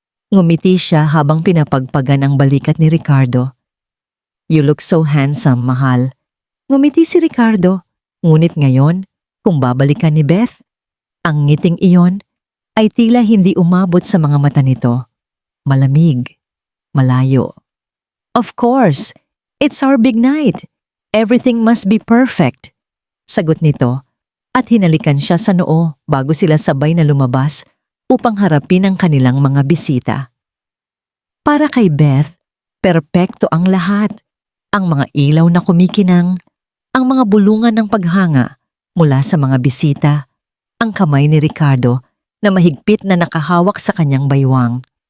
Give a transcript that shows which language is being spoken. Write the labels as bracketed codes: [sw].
[tl] Ngumiti siya habang pinapagpagan ang balikat ni Ricardo. [en] You look so handsome, [tl] mahal. Ngumiti si Ricardo, ngunit ngayon, kung babalikan ni Beth, ang ngiting iyon ay tila hindi umabot sa mga mata nito. Malamig, malayo. [en] Of course, it's our big night. Everything must be perfect. [tl] Sagot nito at hinalikan siya sa noo bago sila sabay na lumabas upang harapin ang kanilang mga bisita. Para kay Beth, perpekto ang lahat. Ang mga ilaw na kumikinang, ang mga bulungan ng paghanga mula sa mga bisita, ang kamay ni Ricardo na mahigpit na nakahawak sa kanyang baywang.